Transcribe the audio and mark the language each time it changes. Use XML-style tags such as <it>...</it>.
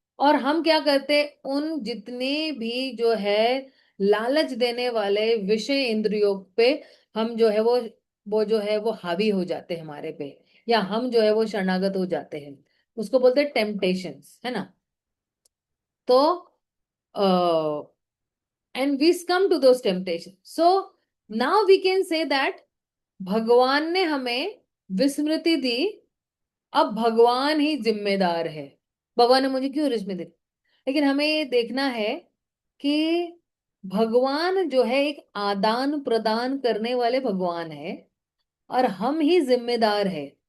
<hi>और हम क्या करते हैं, उन जितने भी जो है लालच देने वाले विषय इंद्रियों पे हम जो है वो जो है वो हावी हो जाते हैं हमारे पे, या हम जो है वो शरणागत हो जाते हैं। उसको बोलते हैं टेम्पटेशंस, है ना। तो</hi> <en>and we succumb to those temptations. So now we can say that</en> <hi>भगवान ने हमें विस्मृति दी, अब भगवान ही जिम्मेदार है। भगवान ने मुझे क्यों विस्मृति दी, लेकिन हमें ये देखना है कि भगवान जो है एक आदान प्रदान करने वाले भगवान है, और हम ही जिम्मेदार है।</hi>